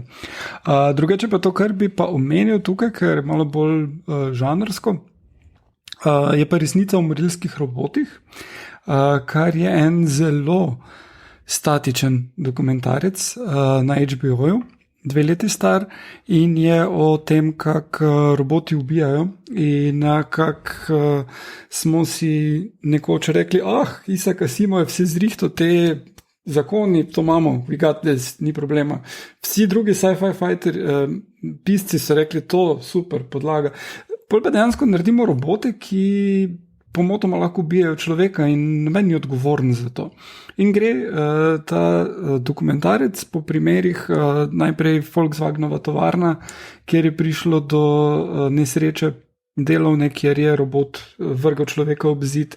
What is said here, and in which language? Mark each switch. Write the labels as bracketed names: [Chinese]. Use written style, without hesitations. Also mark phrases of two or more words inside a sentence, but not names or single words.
[Slovenian] Drugače pa to, kar bi pa omenil tukaj, ker je malo bolj žanrsko, je pa Resnica o morilskih robotih, kar je en zelo statičen dokumentarec na HBO-ju, 2 leti star in je o tem, kako roboti ubijajo in kako smo si nekoč rekli, Isaac Asimov je vse zrihto, te zakoni, to imamo, [English] we got this, [Slovenian] ni problema. Vsi drugi sci-fi pisci so rekli, to super, podlaga. Pol pa dejansko naredimo robote, ki pomotoma lahko ubijajo človeka in noben ni odgovoren za to. In gre ta dokumentarec po primerih najprej Volkswagenova tovarna, kjer je prišlo do nesreče delovne, kjer je robot vrgal človeka ob zid.